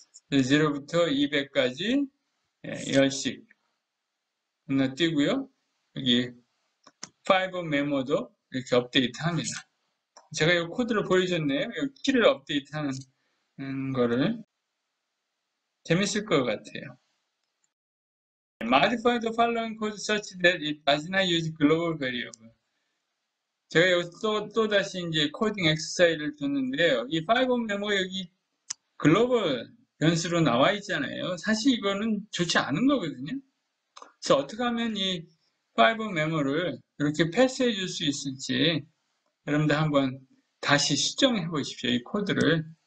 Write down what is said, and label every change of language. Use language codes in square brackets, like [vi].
[ko] 0부터 200까지 10씩 건너뛰고요. 여기 5 메모도 이렇게 업데이트 합니다. 제가 이 코드를 보여줬네요. 여기 키를 업데이트 하는 거를. 재밌을 것 같아요. [en] Modify the following code such that it does not use global variable. [ko] 제가 여기 또 다시 이제 코딩 엑서사이즈를 줬는데요. 이 5 메모 여기 글로벌 변수로 나와 있잖아요. 사실 이거는 좋지 않은 거거든요. 그래서 어떻게 하면 이 파이브 메모를 이렇게 패스해 줄 수 있을지 여러분들 한번 다시 수정해 보십시오. 이 코드를.